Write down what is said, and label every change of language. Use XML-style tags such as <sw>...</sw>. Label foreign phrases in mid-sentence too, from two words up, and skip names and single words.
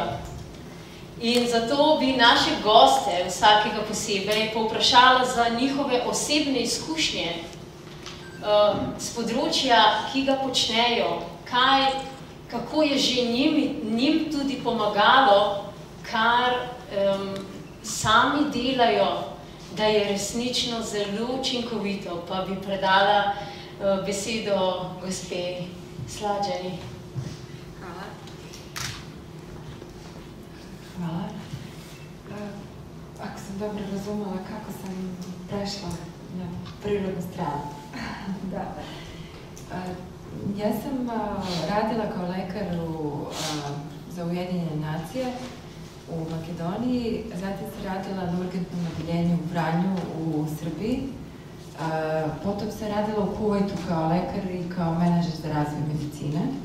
<sl>In zato bi naše goste, vsakega posebej, povprašala za njihove osebne izkušnje z področja, ki ga počnejo, kako je že njim tudi pomagalo, kar sami delajo, da je resnično zelo učinkovito. Pa bi predala besedo gospe Slađani. Hvala.</sl> <sr>Ako sam dobro razumela kako sam prešla na prirodnu stranu. Da. Ja sam radila kao lekar za Ujedinjene nacije u Makedoniji, zatim sam radila na urgentnom odeljenju u Vranju u Srbiji, potom sam radila u Kuvajtu kao lekar i kao menadžer za razvoj medicine.</sr>